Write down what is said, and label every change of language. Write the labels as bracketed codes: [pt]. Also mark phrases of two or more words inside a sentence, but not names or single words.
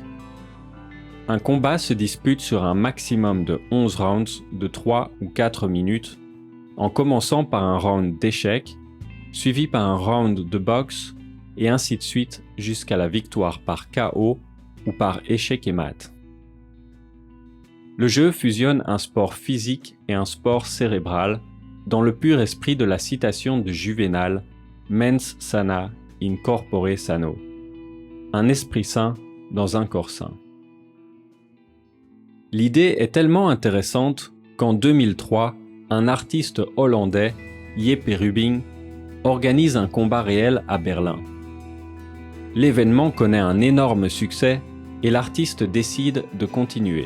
[fr] Un combat se dispute sur un maximum de 11 rounds de 3 ou 4 minutes, en commençant par un round d'échecs, suivi par un round de boxe, et ainsi de suite jusqu'à la victoire par KO ou par échec et mat. Le jeu fusionne un sport physique et un sport cérébral dans le pur esprit de la citation de Juvénal « [la] Mens sana in corpore sano », [fr] un esprit sain dans un corps sain. L'idée est tellement intéressante qu'en 2003, un artiste hollandais, Jeppe Rubing, organise un combat réel à Berlin. L'événement connaît un énorme succès et l'artiste décide de continuer.